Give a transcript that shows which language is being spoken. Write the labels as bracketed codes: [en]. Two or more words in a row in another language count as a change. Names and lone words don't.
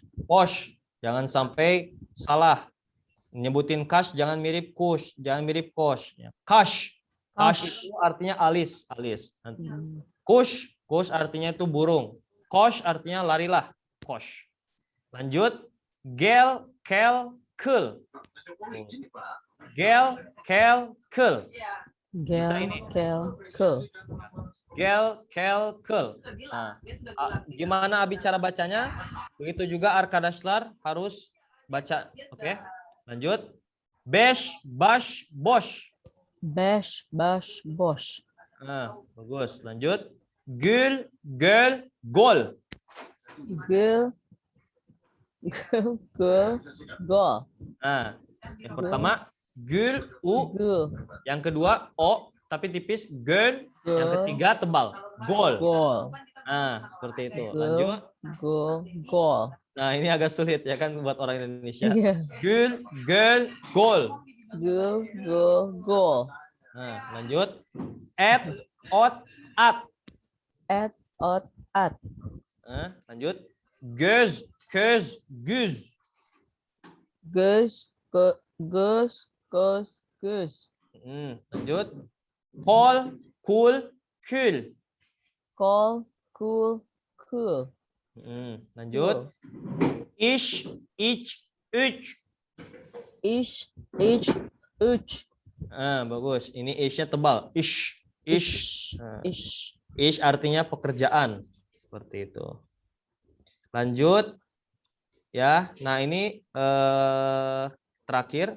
[id] Kosh. Jangan sampai salah. Nyebutin kash, jangan mirip kush, jangan mirip kosh. Kash. Kash itu artinya alis, alis. Kush, kush artinya itu burung. Kosh artinya larilah, kosh. Lanjut. [tr] Gel, kel, kul. Gel, kel, kul. [id] Bisa ini. [tr] Gel, kul. Gel, kel, kul. [id] Nah, gimana Abi cara bacanya? Begitu juga arkadaşlar harus baca. Oke, lanjut. [tr] Beş, baş, boş. Beş, baş, boş. [id] Nah, bagus. Lanjut. [tr] Gül, göl, gol. Gül, gül, gol. [id] Nah, yang pertama gül, u. Gül. Yang kedua o, tapi tipis. Göl, Yang ketiga tebal. Gol. Gol. Nah, seperti itu. Gol. Lanjut. Gol. Nah, ini agak sulit ya kan buat orang Indonesia. Iya. [tr] Gol, gol, gol. Gol. [id] Nah, lanjut. [tr] At, ot, at. At, ot, at. [id] Nah, lanjut. [tr] Göz, köz, güz. Gus, gus. [id] Lanjut. [tr] Kol, kul, kül. Kol, cool. [id] Lanjut. [tr] Iş, iç, üç. Ish, uch. [id] Bagus. Ini ish-nya tebal. [tr] Ish, ish. [id] Nah, Ish. ish artinya pekerjaan. Seperti itu. Lanjut. Ya, nah ini terakhir.